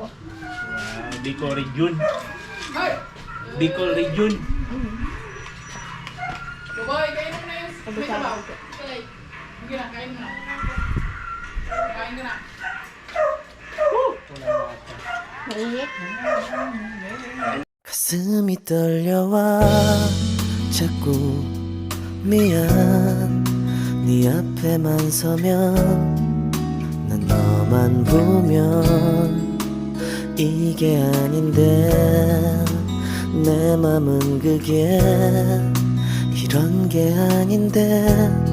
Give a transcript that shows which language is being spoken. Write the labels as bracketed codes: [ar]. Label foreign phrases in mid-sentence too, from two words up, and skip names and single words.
[tl] Wow, Bicol Region. Hey! Bicol Region. Babae, kain mo na yung may sabaw. Sige na, kain mo na. Kain ka na. Mainit. [ko] 가슴이 떨려와 자꾸 미안 네 앞에만 서면 난 너만 보면 이게 아닌데 내 맘은 그게 이런 게 아닌데